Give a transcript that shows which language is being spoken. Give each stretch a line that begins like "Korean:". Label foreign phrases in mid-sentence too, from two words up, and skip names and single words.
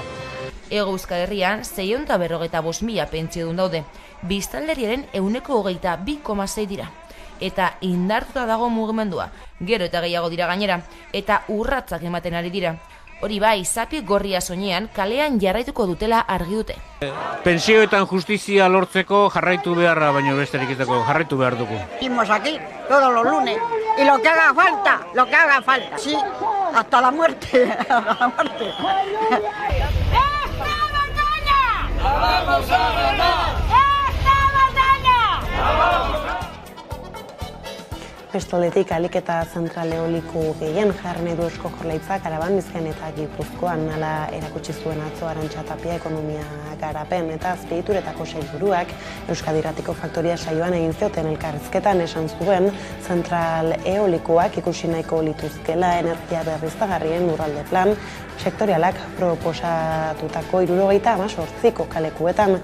Basque: Hego Euskal Herrian 645.000 pentsiodun daude, biztanleriaren 22,6 dira. Eta indartuta dago mugimendua, gero eta gehiago dira gainera, eta urratzak ematen ari dira. Hori bai, zapi gorria soinean kalean jarraituko dutela argi dute. Pentsioetan justizia lortzeko jarraitu beharra, baino besterik ez dago, jarraitu behar dugu.
Spanish: Estamos aquí todos los lunes y lo que haga falta, sí, hasta la muerte, hasta la muerte. ¡Esta batalla! ¡La vamos a ganar! ¡Esta batalla! ¡La vamos a ganar!
Basque: Bestoldetik alik eta zentral eoliko gehien jarri du Eusko Jaurlaritzak Araban, Bizkaian eta Gipuzkoan, hala erakutsi zuen atzo Arantxa Tapia ekonomia garapen eta azpiegituretako sailburuak Euskadi Irratiko Faktoria saioan egin zioten elkarrizketan esan zuen zentral eolikoak ikusi nahiko lituzkela energia berriztagarrien lurralde plan sektorialak proposatutako 78ko kalekuetan.